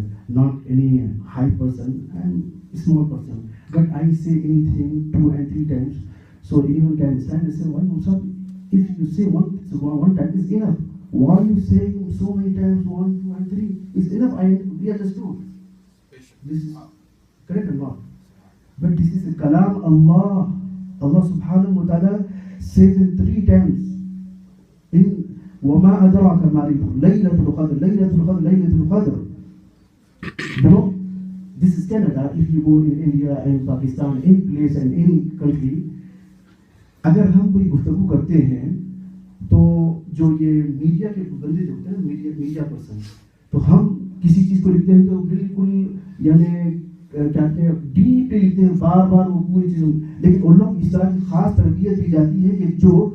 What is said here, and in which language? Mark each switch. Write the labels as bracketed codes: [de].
[en] not any high person, I'm a small person, but I say anything 2 and 3 times, so anyone can stand and say, why Musa, if you say one time is enough, why you saying so many times 1, 2 and 3 is enough, we understood. This is correct or not? But this is a kalam Allah subhanahu wa ta'ala says it 3 times in [ar] وَمَا أَدْرَاكَ مَا لَيْلَةُ الْقَدْرِ [en] لَيْلَةُ الْقَدْرِ. You know, this is Canada. If you go in India and Pakistan, any place and any country, [ur] اگر ہم کوئی گفتگو کرتے ہیں تو جو یہ میڈیا کے بندے جو ہوتے ہیں نا، میڈیا پرسن، تو ہم کسی چیز کو لکھتے ہیں تو بالکل یعنی کہتے ہیں ڈیپلی لکھتے ہیں، بار بار وہ پوری چیز، لیکن ان لوگ اس طرح کی خاص تربیت دی جاتی ہے کہ جو